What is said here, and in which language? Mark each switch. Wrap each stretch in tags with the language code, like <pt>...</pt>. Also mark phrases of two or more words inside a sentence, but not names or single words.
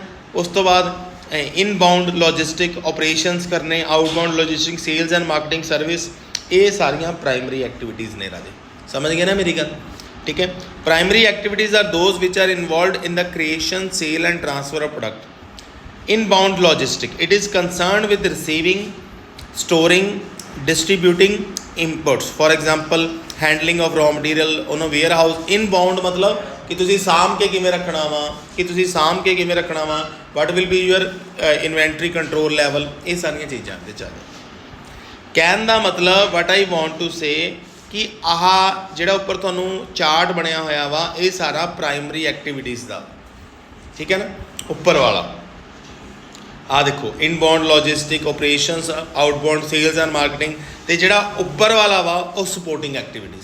<pa>ਉਸ ਤੋਂ ਬਾਅਦ</pa> <en>inbound logistic operations</en> <pa>ਕਰਨੇ,</pa> <en>outbound logistic, sales and marketing service,</en> <pa>ਇਹ ਸਾਰੀਆਂ</pa> <en>primary activities</en> <pa>ਨੇ ਰਾਜੇ, ਸਮਝ ਗਏ ਨਾ ਮੇਰੀ ਗੱਲ।</pa> <en>ਠੀਕ ਹੈ, primary activities are those which are involved in the creation, sale and transfer of product. inbound logistic, it is concerned with receiving, storing, distributing inputs, for example handling of raw material on a warehouse।</en> <pa>inbound ਮਤਲਬ ਕਿ ਤੁਸੀਂ ਸਾਂਭ ਕੇ ਕਿਵੇਂ ਰੱਖਣਾ ਵਾ,</pa> <en>what will be your inventory control level,</en> <pa>ਇਹ ਸਾਰੀਆਂ ਚੀਜ਼ਾਂ ਦੇ ਚੱਲ। ਕਹਿਣ ਦਾ ਮਤਲਬ</pa> <en>what I want to say</en> <pa>ਕਿ ਆਹ ਜਿਹੜਾ ਉੱਪਰ ਤੁਹਾਨੂੰ ਚਾਰਟ ਬਣਿਆ ਹੋਇਆ ਵਾ ਇਹ ਸਾਰਾ</pa> <en>primary activities</en> <pa>ਦਾ, ਠੀਕ ਹੈ ਨਾ। ਉੱਪਰ ਵਾਲਾ ਆਹ ਦੇਖੋ</pa> <en>inbound logistic operations, outbound sales and marketing,</en> <pa>ਅਤੇ ਜਿਹੜਾ ਉੱਪਰ ਵਾਲਾ ਵਾ ਉਹ</pa> <en>supporting activities.</en>